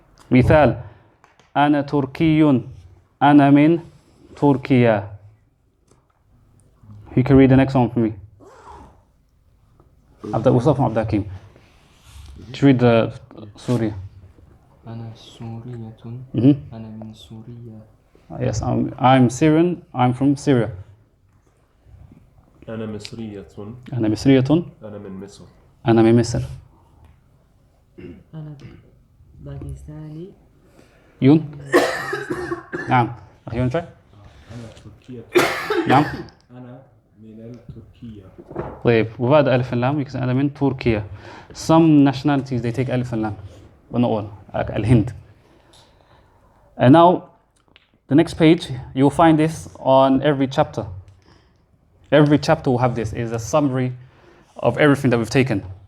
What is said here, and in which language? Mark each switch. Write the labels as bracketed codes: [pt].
[ar] مثال أنا تركي أنا من تركيا. [en] You can read the next one for me. What's up from Abdul Hakim? Just read the Surah. [ar] أنا سورية. Mhm. أنا من سوريا. [en] Yes, I'm Syrian. I'm from Syria. [ar] أنا مصرية. أنا مصرية. أنا من مصر. أنا من مصر. أنا باكستاني يون. نعم. أخي يون try. أنا تركية. نعم. أنا من التركية. طيب وبعد ألف اللام [en] you can say [ar] أنا من تركيا. [en] Some nationalities they take ألف اللام, but not all. Like Al-Hind. And now the next page you'll find this on every chapter. Every chapter will have this. Is a summary of everything that we've taken.